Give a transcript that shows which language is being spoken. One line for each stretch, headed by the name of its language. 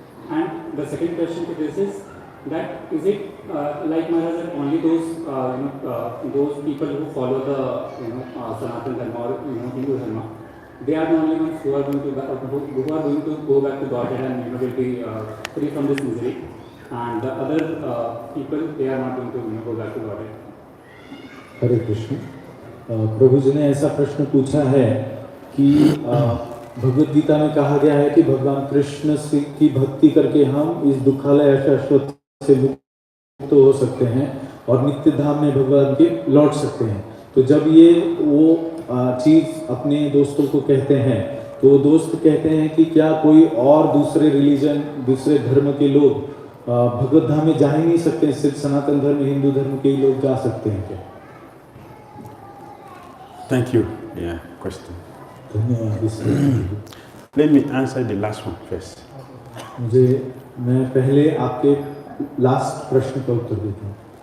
English: And the second question to this is that is it like Maharaj that only those people who follow the Sanatana Dharma or Hindu Dharma, they are the only ones who are going to go back to Godhead and will be free from this misery, and the other people, they are not going to go back to Godhead.
Hindi: हरे कृष्ण। प्रभु जी ने ऐसा प्रश्न पूछा है कि भगवद गीता में कहा गया है कि भगवान कृष्ण की भक्ति करके हम इस दुखालय शाश्वत से मुक्त हो सकते हैं और नित्य धाम में भगवान के लौट सकते हैं। तो जब ये वो चीज़ अपने दोस्तों को कहते हैं तो वो दोस्त कहते हैं कि क्या कोई और दूसरे रिलीजन, दूसरे धर्म के लोग भगवद धाम में जा ही नहीं सकते, सिर्फ सनातन धर्म, हिंदू धर्म के ही लोग जा सकते हैं क्या?
English: Thank you. Yeah, question.
Hindi: धन्यवाद।
English: Let me answer the last one first.
Hindi: मैं पहले आपके लास्ट प्रश्न का उत्तर देता हूँ।